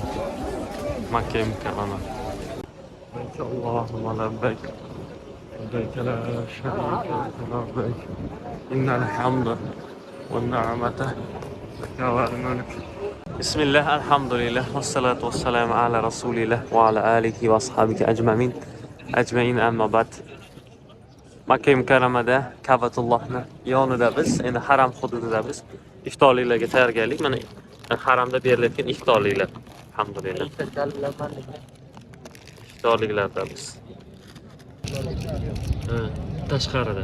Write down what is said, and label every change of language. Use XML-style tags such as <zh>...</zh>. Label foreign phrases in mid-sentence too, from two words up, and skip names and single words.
<ar>مكة المكرمة. اللهم لبيك. لبيك لا شريك لك لبيك. إن الحمد والنعمة لك والملك. بسم الله، الحمد لله، والصلاة والسلام على رسول الله وعلى آله وأصحابه أجمعين أما بعد.</ar> <uz>Makka mukarramada Ka'batullohni yonida biz, endi haram hududida biz iftorliklarga tayyorgarlik. Mana haramda berilayotgan iftorliklar. Alhamdulillah. İftorliklarda biz. Tashqarida.</uz>